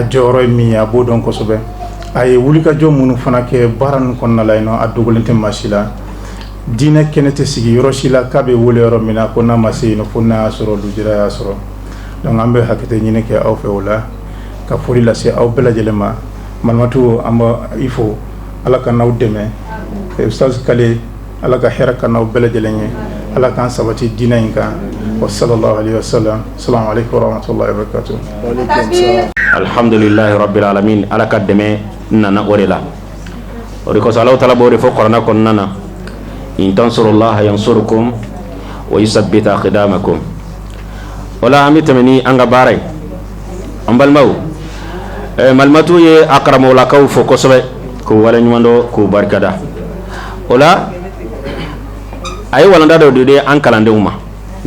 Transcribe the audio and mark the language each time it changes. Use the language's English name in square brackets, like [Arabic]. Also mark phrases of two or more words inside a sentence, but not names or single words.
[Bambara] jɔyɔrɔ ye min ye a b'o dɔn kosɛbɛ a ye wulikajɔ minnu fana kɛ baara ninnu kɔnɔna la yen nɔ a dogolen tɛ maa si la diinɛ kɛnɛ tɛ sigi yɔrɔ si la k'a bɛ wele yɔrɔ min na ko n'a ma se yen nɔ fo n'a y'a sɔrɔ lujura y'a sɔrɔ donc an bɛ hakɛto ɲini kɛ aw fɛ o la ka foli lase aw bɛɛ lajɛlen ma Malimatu an bɛ i fo Ala ka n'aw dɛmɛ Ustaz Kale Ala ka hɛrɛ ka n'aw bɛɛ lajɛlen ye Ala k'an sabati diinɛ in kan [Arabic] وصلى الله عليه وسلم السلام عليكم ورحمة الله وبركاته الحمد لله رب العالمين [Bambara] Ala ka dɛmɛ nana o de la o de kosɔn Alahu Taala b'o de fɔ Kuranɛ kɔnɔna na [Arabic] إن تنصروا الله ينصركم ويثبت أقدامكم [Bambara] wala an bɛ tɛmɛ ni an ka baara ye an balimaw Malimatu ye a karamɔgɔlakaw fo kosɛbɛ k'u waleɲuman dɔn k'u barikada o la a ye walanda dɔ de di an kalandenw ma nin